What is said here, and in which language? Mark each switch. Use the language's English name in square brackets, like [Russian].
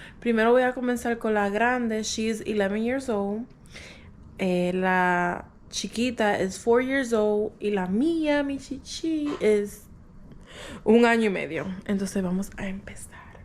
[Spanish] Primero voy a comenzar con la grande. [English] She's 11 years old. [Spanish] La chiquita [English] is 4 years old. [Spanish] Y la mía, mi chichi, is 1 año y medio. Entonces vamos a empezar.